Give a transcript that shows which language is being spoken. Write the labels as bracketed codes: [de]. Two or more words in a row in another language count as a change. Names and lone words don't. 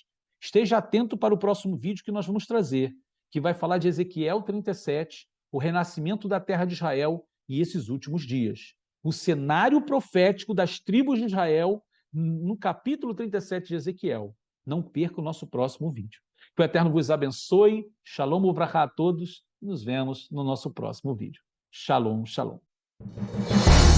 [pt] Esteja atento para o próximo vídeo que nós vamos trazer, que vai falar de Ezequiel 37, o renascimento da terra de Israel e esses últimos dias. O cenário profético das tribos de Israel no capítulo 37 de Ezequiel. Não perca o nosso próximo vídeo. Que o Eterno vos abençoe. [he] שלום וברכה [pt] a todos. Nos vemos no nosso próximo vídeo. [he] שלום שלום.